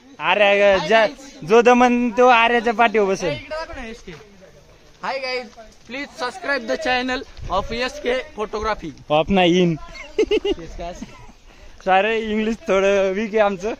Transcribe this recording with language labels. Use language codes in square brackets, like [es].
[mr] आर्य जो दमन तो आर्याच्या पाठीवर बसेल. [en] Hi guys, please subscribe the channel of SK photography. [mr] Of नाही इन. सारे इंग्लिश थोडं वीक आहे आमचं.